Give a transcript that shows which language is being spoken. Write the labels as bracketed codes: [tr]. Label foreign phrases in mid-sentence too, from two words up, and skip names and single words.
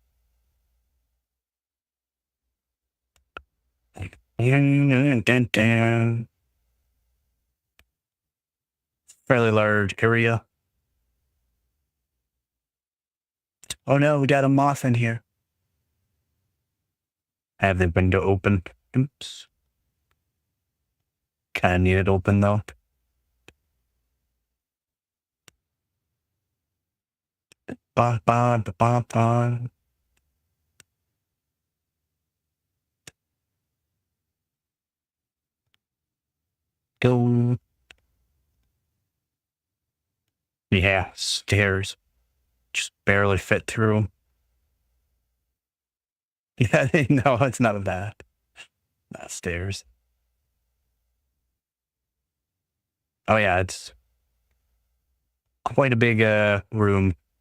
[en] Fairly large area. Oh no, we got a moth in here. I have the window open. Oops. Kind of need it open though. Ba, ba, ba, ba, ba. Go. Yeah, stairs. Just barely fit through them. Yeah, no, it's not bad. Not stairs. Oh yeah, it's quite a big room.